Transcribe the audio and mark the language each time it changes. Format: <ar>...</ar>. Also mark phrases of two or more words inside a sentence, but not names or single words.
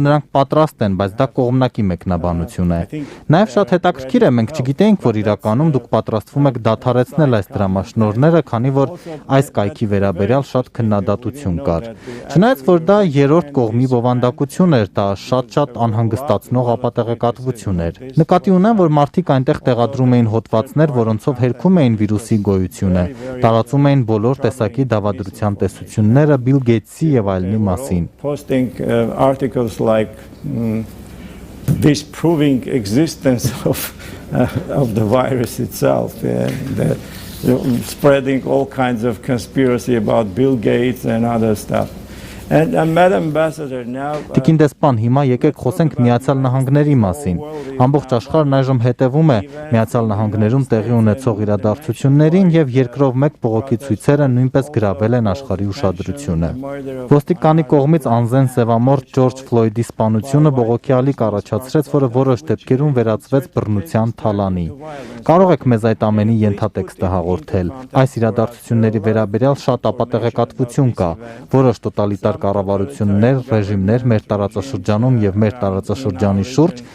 <hy>նրանք պատրաստ են, բայց դա կողմնակի մեկնաբանություն է։ Նաև շատ հետաքրքիր է, մենք չգիտեինք, որ իրականում դուք պատրաստվում եք դադարեցնել այս դրամաշնորհները, քանի որ այս կայքի վերաբերյալ շատ քննադատություն կար։ Չնայած որ դա երրորդ կողմի բովանդակություն էր, դա շատ անհանգստացնող ապատեղեկատվություն էր։ Նկատի ունեմ, որ մարդիկ այնտեղ տեղադրում էին հոդվածներ, որոնցով հերքում էին վիրուսի գոյությունը, տարածում էին բոլոր տեսակի դավադրության տեսությունները Բիլ Գեյթսի եւ այլնի մասին։</hy> <en>Disproving existence of the virus itself, spreading all kinds of conspiracy about Bill Gates and other stuff. And Madam Ambassador, now</en> <hy>Տիկին դեսպան, հիմա եկեք խոսենք Միացյալ Նահանգների մասին։ Ամբողջ աշխարհն այժմ հետևում է Միացյալ Նահանգներում տեղի ունեցող իրադարձություններին եւ երկրով մեկ բողոքի ցույցերը նույնպես գրավել են աշխարհի ուշադրությունը։ Ոստիկանի կողմից անզեն սևամորթ Ջորջ Ֆլոյդի սպանությունը բողոքի ալիք առաջացրեց, որը որոշ դեպքերում վերածվեց բռնության թալանի։ Կարող եք մեզ այդ ամենի ենթատեքստը հաղորդել։ Այս իրադարձությունների վերաբերյալ շատ ապատեղեկատվություն կա, որոշ տոտալիտար կառավարություններ, ռեժիմներ մեր տարածաշրջանում եւ մեր տարածաշրջանի շուրջ</hy>